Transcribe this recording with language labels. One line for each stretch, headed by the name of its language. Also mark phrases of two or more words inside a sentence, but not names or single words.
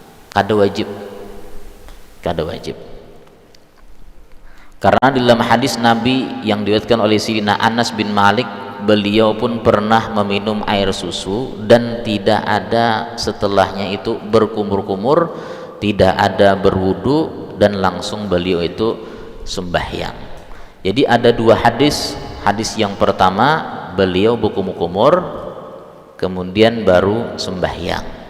Indonesian: kada wajib, kada wajib. Karena di dalam hadis Nabi yang diriwayatkan oleh Sayyidina Anas bin Malik, beliau pun pernah meminum air susu dan tidak ada setelahnya itu berkumur-kumur, tidak ada berwudu, dan langsung beliau itu sembahyang. Jadi ada dua hadis. Hadis yang pertama beliau berkumur-kumur, kemudian baru sembahyang.